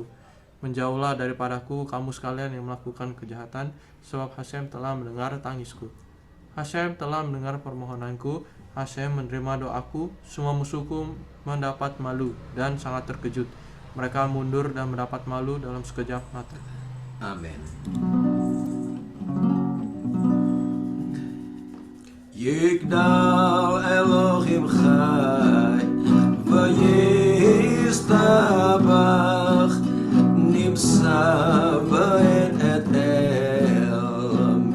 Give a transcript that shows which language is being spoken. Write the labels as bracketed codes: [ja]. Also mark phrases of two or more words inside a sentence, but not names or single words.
[id] Menjauhlah daripadaku kamu sekalian yang melakukan kejahatan, sebab Hashem telah mendengar tangisku. Hashem telah mendengar permohonanku. Hashem menerima doaku. Semua musuhku mendapat malu dan sangat terkejut. Mereka mundur dan mendapat malu dalam sekejap mata. Amen. [he] יגדל אלוהים חי ויסתבח, נמצא בעת את אל